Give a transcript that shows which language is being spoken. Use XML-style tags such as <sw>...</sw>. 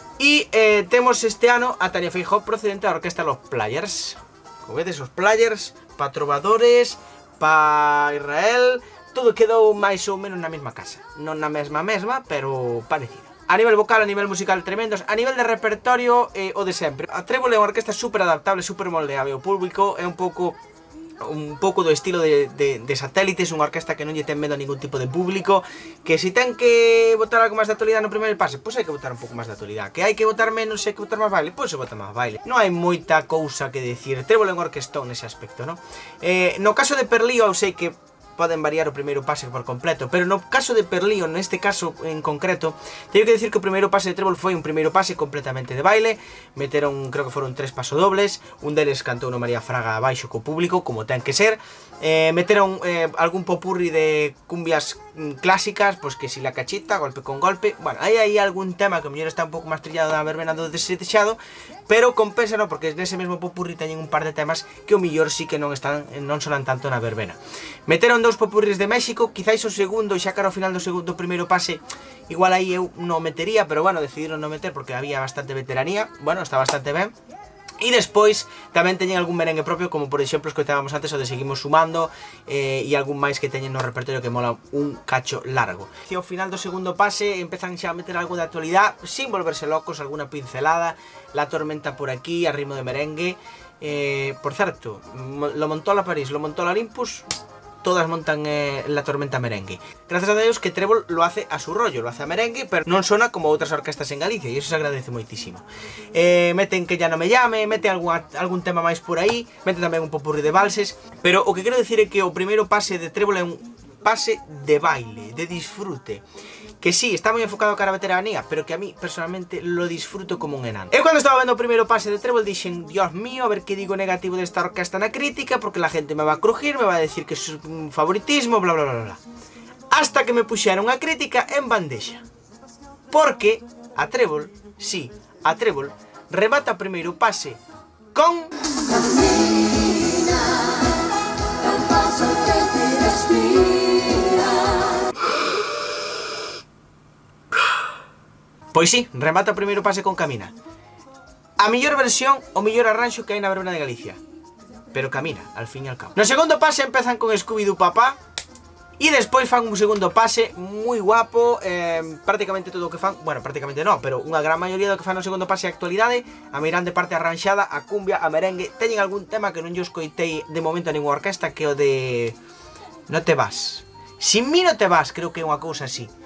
<gl>E temos este ano a Tania Feijóo procedente da orquesta Los Players. Como vedes, os Players, pa trovadores, pa Israel... Todo quedou máis ou menos na mesma casa. Non na mesma, pero parecida. A nivel vocal, a nivel musical, tremendos. A nivel de repertorio, o de sempre. A Trébol é unha orquesta super adaptable, super moldeable. O público é un pouco do estilo de satélites. Unha orquesta que non lle ten medo a ningún tipo de público. Que se ten que botar algo máis de actualidade no primeiro pase, pois hai que botar un pouco máis de actualidade. Que hai que botar menos, hai que botar máis baile, pois se bota máis baile. Non hai moita cousa que decir. Trébol é un orquestón nese aspecto, non? No caso de Perlío, eu sei que poden variar o primeiro pase por completo, pero no caso de Perlío, neste caso en concreto, teño que decir que o primeiro pase de Trébol foi un primeiro pase completamente de baile. Meteron, creo que foron 3 pasodobles, un deles cantou no María Fraga abaixo co público, como ten que ser. Meteron algún popurri de cumbias clásicas, pois que si la cachita, golpe con golpe. Bueno, aí hai algún tema que o mellor está un pouco máis trillado da verbena do desexado, pero compensa, non? Porque nese mesmo popurri teñen un par de temas que o mellor sí que non sonan tanto na verbena. Meteron 2 popurris de México, quizáis o segundo, xa cara ao final do primeiro pase, igual aí eu non metería, pero bueno, decidiron non meter porque había bastante veteranía. Bueno, está bastante ben. E despois tamén teñen algún merengue propio, como por exemplo os que estábamos antes, o de Seguimos Sumando, e algún máis que teñen no repertorio que mola un cacho largo. E ao final do segundo pase empezan xa a meter algo de actualidade, sin volverse locos, alguna pincelada, La Tormenta por aquí, a ritmo de merengue. Por certo,</gl> <es>lo montó la París, lo montó la Olympus, todas montan la tormenta merengue. Gracias a Deus que Trébol lo hace a su rollo, lo hace a merengue,</es> <gl>pero non sona como outras orquestas en Galicia, e iso se agradece moitísimo. Meten Que ya no me llame, mete algún tema máis por aí, mete tamén un popurrí de valses, pero o que quero decir é que o primeiro pase de Trébol é un pase de baile, de disfrute. Que sí, está moi enfocado cara a veteranía, pero que a mí, personalmente, lo disfruto como un enano. Eu cando estaba vendo o primeiro pase de Trébol dixen, Dios mío, a ver que digo negativo desta orquesta na crítica,</gl> <es>porque la gente me va a crujir, me va a decir que es un favoritismo,</es> <gl>bla bla bla bla. Hasta que me puxeron a crítica en bandexa. Porque a Trébol, sí, a Trébol, remata o primeiro pase con... Pois sí, remata o primeiro pase con Camina. A mellor versión, o mellor arranxo que hai na verbena de Galicia. Pero Camina, al fin e al cabo. No segundo pase empezan con Scooby-Doo Papá. E despois fan un segundo pase moi guapo. Prácticamente todo o que fan, bueno, prácticamente non, pero unha gran maioría do que fan no segundo pase é actualidade. A meirande parte arranxada, a cumbia, a merengue. Teñen algún tema que non yo escoitei de momento a ninguna orquesta, que é o de... No te vas. Sin mí no te vas, creo que é unha cousa así.</gl>